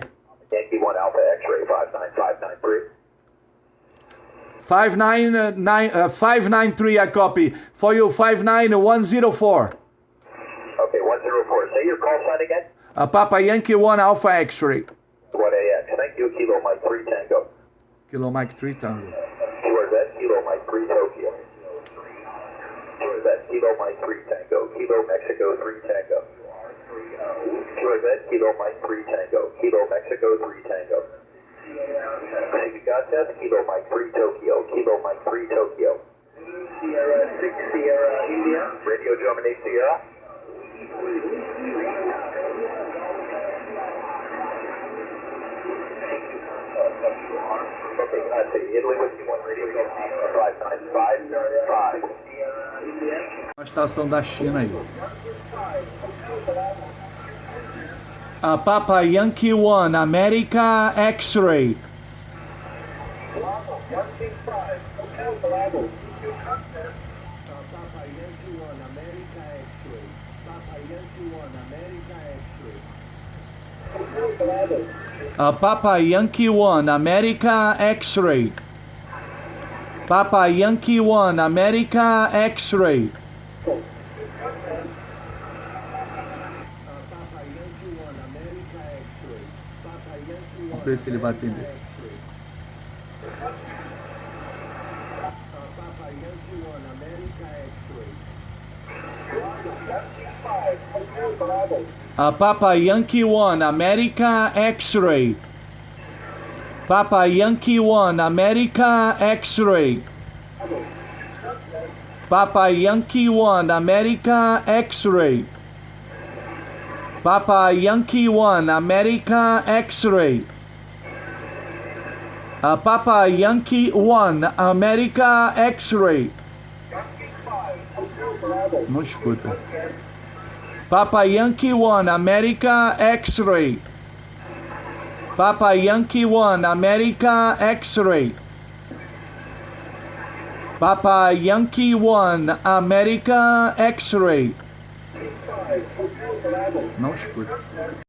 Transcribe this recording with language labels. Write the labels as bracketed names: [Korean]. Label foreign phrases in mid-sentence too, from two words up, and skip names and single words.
[English] Yankee 1 Alpha X-ray 59593. 593, I copy. For you, 59104. Okay, 104. Say your call sign again. Papa Yankee 1, Alpha X-Ray. 1AX. Thank you, Kilo Mike 3 Tango. Kilo Mike 3 Tango. Corvette, Kilo Mike 3 Tokyo. Corvette, Kilo Mike 3 Tango. Kilo Mexico 3 Tango. Corvette, Kilo Mike 3 Tango. Kilo Mexico 3 Tango. Siga test, Kilo Mike 3 Tokyo. Kilo Mike 3 Tokyo. Sierra 6 Sierra India. Radio Germany Sierra. Okay, I see. Italy with you, 1 Radio Germany 59595. [Portuguese] A estação da China aí. [English] Papa Yankee 1, America X-Ray. Bravo, 165, Hotel Bravo. You contact. Papa Yankee 1, America X-ray. Papa Yankee 1, America X-ray. Hotel Bravo. Papa Yankee 1, America X-Ray. Papa Yankee 1, America X-Ray. Papa Yankee 1, America X-ray. Papa Yankee 1. [Portuguese] Vamos ver se ele vai atender. [English] Papa Yankee 1, America X-ray. Hotel Bravo. Papa Yankee 1, America X-Ray. Papa Yankee 1, America X-Ray. Papa Yankee 1, America X-Ray. Papa Yankee 1, America X-Ray. Papa Yankee 1, America X-Ray. [Portuguese] Não escuta. [English] Papa Yankee 1, America X-Ray. Papa Yankee 1, America X-Ray. Papa Yankee 1, America X-Ray. [Portuguese] Não escuta.